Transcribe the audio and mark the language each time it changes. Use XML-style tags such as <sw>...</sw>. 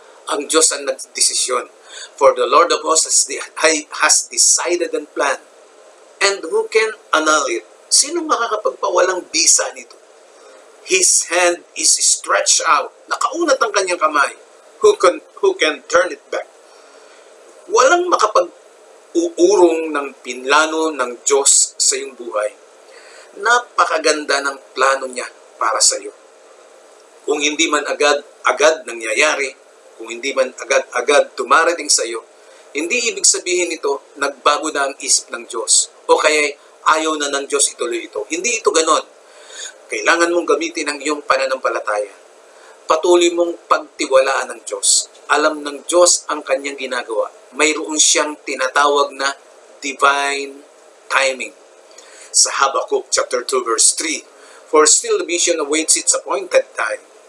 <tl>Ang Diyos ang nagdesisyon.</tl> <en>For the Lord of hosts has decided and planned. And who can annul it?</en> <tl>Sino makakapagpawalang bisa nito?</tl> <en>His hand is stretched out.</en> <tl>Nakaunat ang kanyang kamay.</tl> <en>Who can turn it back?</en> <tl>Walang makapag-uurong ng pinlano ng Diyos sa iyong buhay. Napakaganda ng plano niya para sa iyo. Kung hindi man agad nangyayari, kung hindi man agad dumarating sa iyo, hindi ibig sabihin ito, nagbago na ang isip ng Diyos. O kaya ayaw na ng Diyos ituloy ito. Hindi ito ganon. Kailangan mong gamitin ang iyong pananampalataya. Patuloy mong pagtiwalaan ng Diyos. Alam ng Diyos ang kanyang ginagawa. Mayroon siyang tinatawag na divine timing.</tl> <en>Sa Habakkuk chapter 2 verse 3, "For still the vision awaits its appointed time.</en>